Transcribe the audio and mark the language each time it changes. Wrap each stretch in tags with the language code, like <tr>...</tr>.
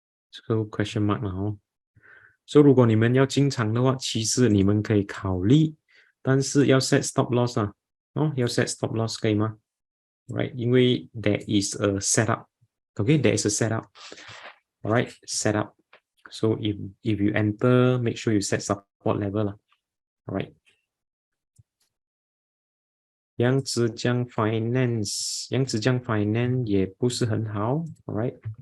<en>So question mark So</en> <zh>如果你们要进场的话，其实你们可以考虑，但是要 set stop loss 要 set stop loss 可以吗？</zh> <en>Right, 因为 there is a setup. Okay, there is a setup. Alright, setup. So if you enter, make sure you set support level Alright.</en> <zh>扬子江 Finance 也不是很好 Alright.</zh>